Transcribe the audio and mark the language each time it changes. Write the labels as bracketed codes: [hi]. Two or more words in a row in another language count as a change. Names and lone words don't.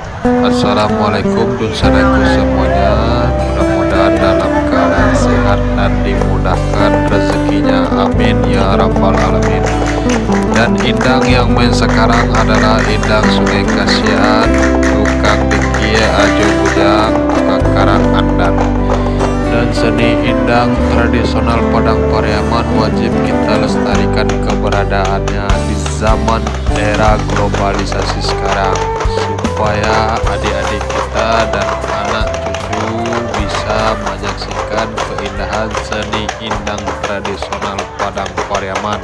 [id] Assalamualaikum saudaraku semuanya. Mudah-mudahan dalam keadaan sehat dan dimudahkan rezekinya. [ar] Amin ya rabbal alamin. [id] Dan Indang yang main sekarang adalah Indang Sungai Kasihan, tukang dikia ajo bujang, tukang karang andan. Dan seni Indang tradisional Padang Pariaman wajib kita lestarikan keberadaannya di zaman era globalisasi sekarang, supaya adik-adik kita dan anak cucu bisa menyaksikan keindahan seni Indang tradisional Padang Pariaman.